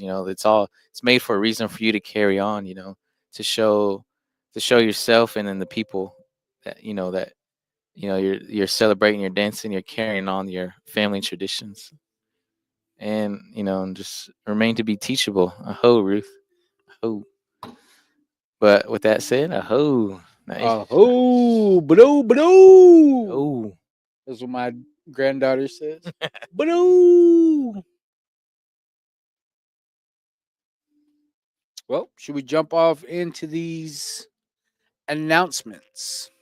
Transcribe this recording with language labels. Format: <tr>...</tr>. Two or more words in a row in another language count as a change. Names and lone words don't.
<en>It's made for a reason for you to carry on. To show yourself and then the people that you're celebrating, you're dancing, you're carrying on your family traditions and and just remain to be teachable. Aho, Ruth. Aho. But with that said, aho. Nice. Oh, but Oh, that's what my granddaughter says. But well, should we jump off into these announcements?</en>